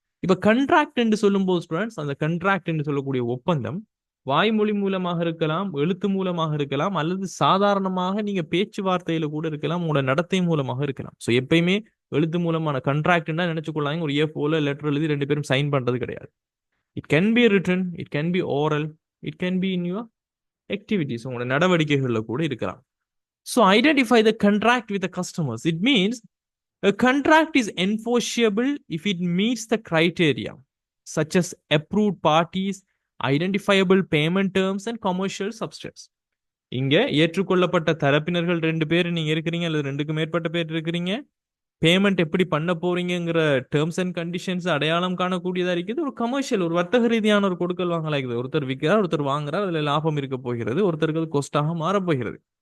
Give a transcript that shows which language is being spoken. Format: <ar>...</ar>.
<ta>இப்ப கண்ட்ராக்ட் என்று சொல்லும்போது ஸ்டூடெண்ட்ஸ், அந்த கண்ட்ராக்ட் என்று சொல்லக்கூடிய ஒப்பந்தம் வாய்மொழி மூலமாக இருக்கலாம், எழுத்து மூலமாக இருக்கலாம், அல்லது சாதாரணமாக நீங்க பேச்சுவார்த்தையில கூட இருக்கலாம், உங்களோட நடத்தை மூலமாக இருக்கலாம். ஸோ எப்பயுமே எழுத்து மூலமான கண்ட்ராக்ட்னா நினைச்சுக்கொள்ளாங்க ஒரு ஏஃபோல லெட்டர் எழுதி 2 பேரும் சைன் பண்றது கிடையாது.</ta> <en>it can be written, it can be oral, it can be in your activities,</en> <ta>உங்களோட நடவடிக்கைகள்ல கூட இருக்கலாம்.</ta> <en>So identify the contract with the customers. It means a contract is enforceable if it meets the criteria such as approved parties, identifiable payment terms and commercial substance.</en> <ta>இங்க ஏற்றுக்கொள்ளப்பட்ட தரப்பினர்கள் 2 பேர் நீங்க இருக்கிறீங்க, அல்லது 2க்கு மேற்பட்ட பேர் இருக்கிறீங்க. பேமெண்ட் எப்படி பண்ண போறீங்கிற டேர்ம்ஸ் அண்ட் கண்டிஷன்ஸ் அடையாளம் காணக்கூடியதா இருக்குது. ஒரு கமர்ஷியல், ஒரு வர்த்தக ரீதியான ஒரு கொடுக்கல் வாங்கலாம் இருக்குது. ஒருத்தர் விற்கிறார், ஒருத்தர் வாங்குறார், அதுல லாபம் இருக்க போகிறது, ஒருத்தருக்கு அது கொஸ்டாக மாறப்போகிறது.</ta>